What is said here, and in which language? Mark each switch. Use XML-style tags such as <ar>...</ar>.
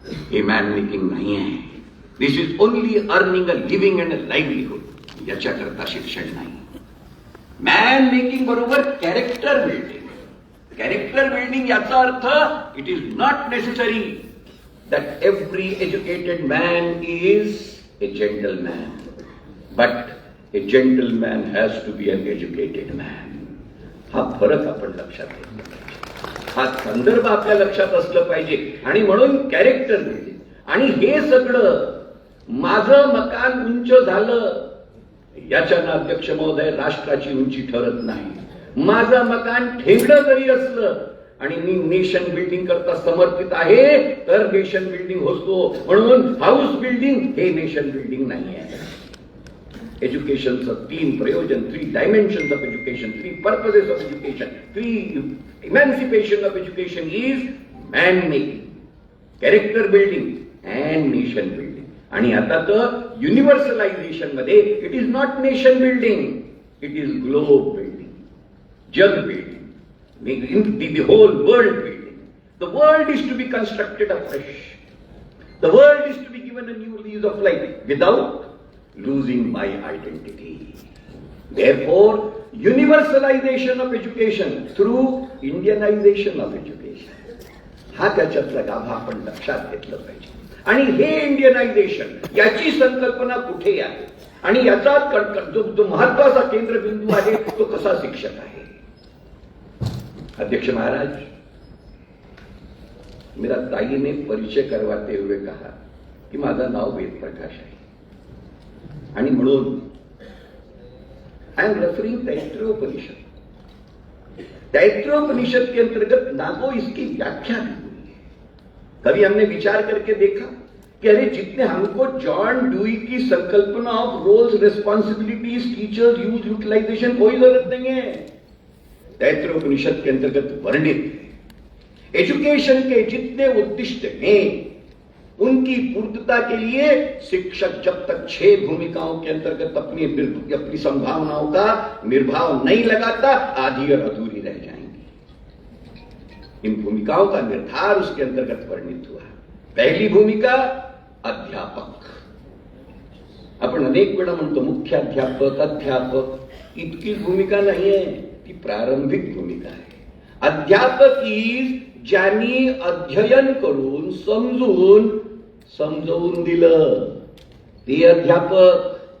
<mr>हे man making नाही आहे,</mr> <en>this is only earning a living and a livelihood,</en> <mr>याच्याकरता शिक्षण नाही। मॅन मेकिंग बरोबर कॅरेक्टर बिल्डिंग, कॅरेक्टर बिल्डिंग याचा earth</mr> <en>It is not necessary that every educated man is a gentleman, but a gentleman has to be an educated man.</en> <mr>हा फरक आपण लक्षात घेतला पाहिजे, हा संदर्भ आपल्या लक्षात असलं पाहिजे. आणि म्हणून कॅरेक्टर बिल्डिंग. आणि हे सगळं माझं मकान उंच झालं याच्यानं अध्यक्ष महोदय राष्ट्राची उंची ठरत नाही. माझं मकान ठेंगणं जरी असलं आणि मी नेशन बिल्डिंग करता समर्पित आहे तर नेशन बिल्डिंग होतो. म्हणून हाऊस बिल्डिंग हे नेशन बिल्डिंग नाही आहे. एज्युकेशनचं 3 प्रयोजन,</mr> <en>3 dimensions of education, 3 purposes of education, 3 emancipation of education is man making, character building and nation building.</en> <mr>आणि आता तर युनिव्हर्सलायझेशन मध्ये</mr> <en>it is not nation building, it is globe building,</en> <mr>जग building,</mr> <en>the whole world building. The world is to be constructed afresh. The world is to be given a new lease of life without losing my identity. Therefore, universalization of education through Indianization of education.</en> <mr>हा त्याच्यातला गाभा आपण लक्षात घेतलं पाहिजे. आणि हे इंडियनायझेशन याची संकल्पना कुठे आहे आणि याचा जो महत्वाचा केंद्रबिंदू आहे तो कसा शिक्षक आहे.</mr> <hi>अध्यक्ष महाराज, मेरा ताई ने परिचय करवाते हुए कहा कि</hi> <mr>माझं नाव वेद प्रकाश आहे आणि म्हणून</mr> <en>I am referring</en> <hi>Taittiriya Upanishad. Taittiriya Upanishad के अंतर्गत नागो इसकी व्याख्या भी हुई है. कभी हमने विचार करके देखा कि अरे जितने हमको जॉन ड्यूई की संकल्पना of roles, responsibilities, teachers, use, utilisation कोई जरूरत नहीं है. तैत्तिरीयोपनिषद के अंतर्गत वर्णित है. एजुकेशन के जितने उद्दिष्ट हैं उनकी पूर्तता के लिए शिक्षक जब तक 6 भूमिकाओं के अंतर्गत अपनी संभावनाओं का निर्भाव नहीं लगाता आधी और अधूरी रह जाएंगी. इन भूमिकाओं का निर्धार उसके अंतर्गत वर्णित हुआ. पहली भूमिका अध्यापक.</hi> <mr>आपण अनेक वेळा म्हणतो मुख्याध्यापक, अध्यापक. इतकी भूमिका नाही आहे, ती प्रारंभिक भूमिका आहे. अध्यापक इज ज्यांनी अध्ययन करून समजवून दिलं ते अध्यापक.</mr>